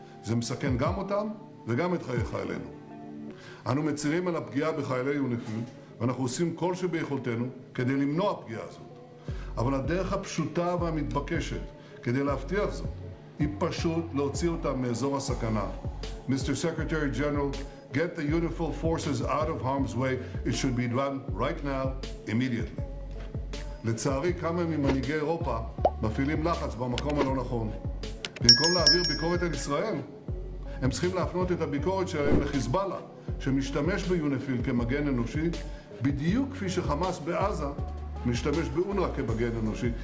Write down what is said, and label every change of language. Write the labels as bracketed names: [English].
[Hebrew] זה מסכן גם אותם וגם את חיי חיילינו. אנו מצירים על הפגיעה בחיילי יוניפיל, ואנחנו עושים כל שביכולתנו כדי למנוע פגיעה הזאת. אבל הדרך הפשוטה והמתבקשת כדי להבטיח זאת היא פשוט להוציא אותם מאזור הסכנה. [English] Mr. Secretary General, get the UNIFIL forces out of harm's way. It should be done right now, immediately. [Hebrew] לצערי, כמה ממנהיגי אירופה מפעילים לחץ במקום הלא נכון. במקום להעביר ביקורת על ישראל, הם צריכים להפנות את הביקורת שלהם לחיזבאללה, שמשתמש ביוניפיל כמגן אנושי, בדיוק כפי שחמאס בעזה משתמש באונר"א כמגן אנושי.